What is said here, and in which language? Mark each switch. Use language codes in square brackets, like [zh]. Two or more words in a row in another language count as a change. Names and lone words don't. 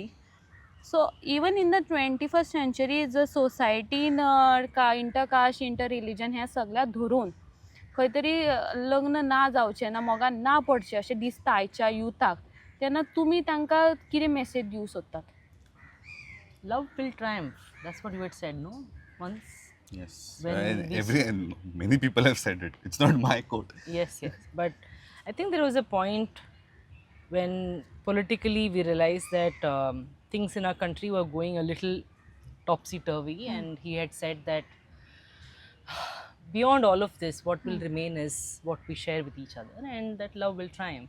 [en] so even in the 21st century [kok] जर सोसायटीन [en] intercaste inter religion [kok] हें सगळ्याक धरून खंय तरी लग्न ना जावचें ना, मोगान ना पडचें अशें दिसता आयच्या युथाक, तेन्ना तुमी तांकां कितें मेसेज दिवंक सोदतात? [en] Love will triumph. That's what you had said, no? Once. Yes. When And many people have said it. It's not my quote. Yes, yes. But I think there was a point when politically we realized that things in our country were going a little topsy-turvy, and he had said that beyond all of this, what will remain is what we share with each other, and that love will triumph.